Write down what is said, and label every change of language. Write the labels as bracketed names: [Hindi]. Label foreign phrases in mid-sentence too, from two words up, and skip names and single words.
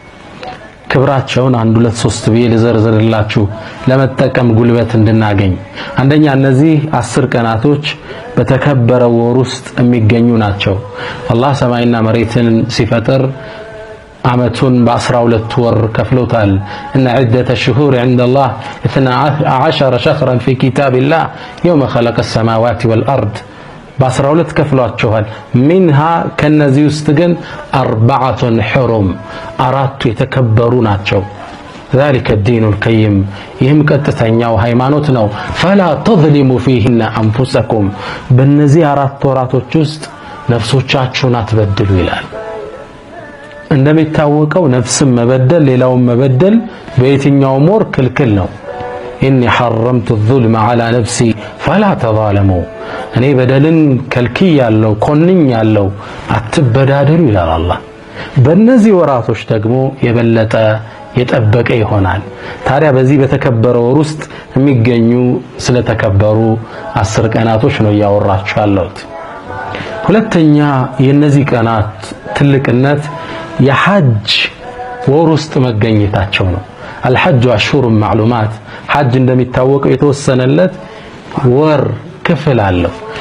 [Amharic] ክብራቸውን አንድ ሁለት ሶስት ብዬ ልዘርዝርላችሁ ለመጠቀም ጉልበት እንድናገኝ። አንደኛ እነዚህ 10 ቀናቶች በተከበረው ወር ውስጥ የሚገኙ ናቸው። አላህ ሰማይና መሬትን ሲፈጥር አመቱን በ12 ወር ከፍሎታል። [Arabic] إن عدة الشهور عند الله [Amharic] 12 [Arabic] شهرا في كتاب الله يوم خلق السماوات والأرض፣ [Amharic] በ12 ከፍሏቸዋል። ሚንሃ ከነዚህ ውስጥ ግን 4 ሑሩም፣ 4ቱ የተከበሩ ናቸው። [Arabic] ذلك الدين القيم፣ [Amharic] ይህም ቀጥተኛው ሃይማኖት ነው። [Arabic] فلا تظلموا فيهن أنفسكم፣ [Amharic] በእነዚህ 4 ወራቶች ውስጥ ነፍሶቻችሁን አትበድሉ ይላል። እንደሚታወቀው ነፍስን መበደል ሌላውን መበደል በየትኛውም ወር ክልክል ነው። [Arabic] إني حرمت الظلم على نفسي فلا تظالموا፣ [Amharic] እኔ በደልን ከልክያለሁ ኮንኛለሁ አትበዳደሉ ይላል አላህ። በእነዚህ ወራቶች ደግሞ የበለጠ የጠበቀ ይሆናል። ታዲያ በዚህ በተከበረ ወር ውስጥ የሚገኙ ስለተከበሩ 10 ቀናቶች ነው እያወራችሁ ያለሁት። ሁለተኛ የነዚህ ቀናት ትልቅነት የሐጅ ወር ውስጥ መገኘታቸው ነው። [Arabic] الحج أشهر معلومات፣ [Amharic] ሐጅ እንደሚታወቀው የተወሰነለት ወር ክፍል አለው።